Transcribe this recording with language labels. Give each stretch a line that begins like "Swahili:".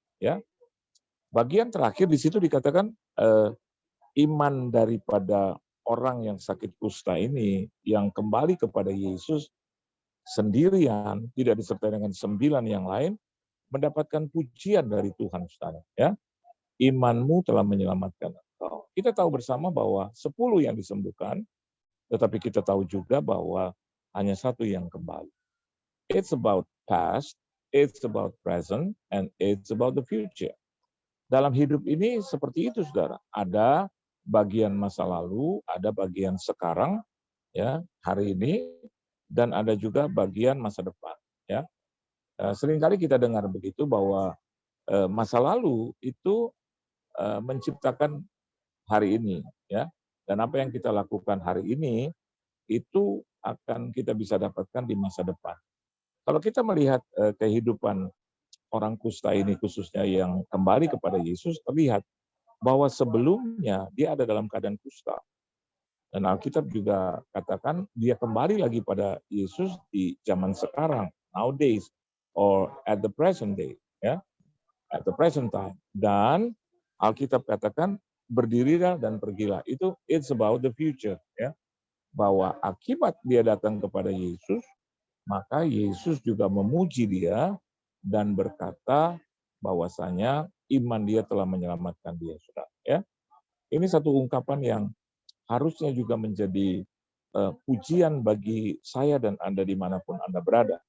Indonesian: Ya, bagian terakhir di situ dikatakan iman daripada orang yang sakit kusta ini yang kembali kepada Yesus sendirian, tidak disertai dengan 9 yang lain, mendapatkan pujian dari Tuhan, saudara. Ya, imanmu telah menyelamatkan engkau. Kita tahu bersama bahwa 10 yang disembuhkan, tetapi kita tahu juga bahwa hanya 1 yang kembali.
English: It's about past, it's about present, and it's about the future.
Indonesian: Dalam hidup ini seperti itu, saudara. Ada bagian masa lalu, ada bagian sekarang, ya, hari ini, dan ada juga bagian masa depan. Ya, seringkali kita dengar begitu bahwa masa lalu itu menciptakan hari ini, ya, dan apa yang kita lakukan hari ini itu akan kita bisa dapatkan di masa depan. Kalau kita melihat kehidupan orang kusta ini khususnya yang kembali kepada Yesus, terlihat bahwa sebelumnya dia ada dalam keadaan kusta. Dan Alkitab juga katakan dia kembali lagi pada Yesus di zaman sekarang,
English: nowadays, or at the present day, ya, at the present time.
Indonesian: Dan Alkitab katakan berdirilah dan pergilah.
English: Itu it's about the future, ya.
Indonesian: Bahwa akibat dia datang kepada Yesus, maka Yesus juga memuji dia dan berkata bahwasanya iman dia telah menyelamatkan dia, saudara. Ya, ini satu ungkapan yang harusnya juga menjadi pujian bagi saya dan Anda dimanapun Anda berada.